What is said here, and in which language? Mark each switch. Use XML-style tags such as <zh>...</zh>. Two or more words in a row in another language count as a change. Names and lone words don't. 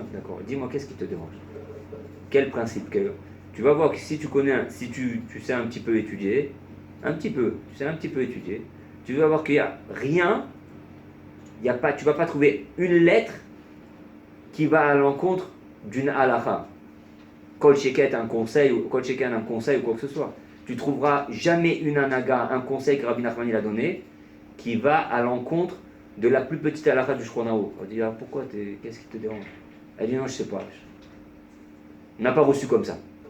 <fr>D'accord, dis-moi, qu'est-ce qui te dérange? Quel principe? Tu vas voir que si tu connais, si tu sais un petit peu étudier, tu vas voir qu'il n'y a rien, tu ne vas pas trouver une lettre qui va à l'encontre d'une halakha.</fr> <he>קול שקט</he> <fr>un conseil ou quoi que ce soit. Tu ne trouveras jamais une anaga, un conseil que Rabbi Nachman a donné, qui va à l'encontre de la plus petite halakha du Shulchan Aruch. On dit, pourquoi, qu'est-ce qui te dérange? Elle dit, non, je ne sais pas. On n'a pas reçu comme ça.</fr>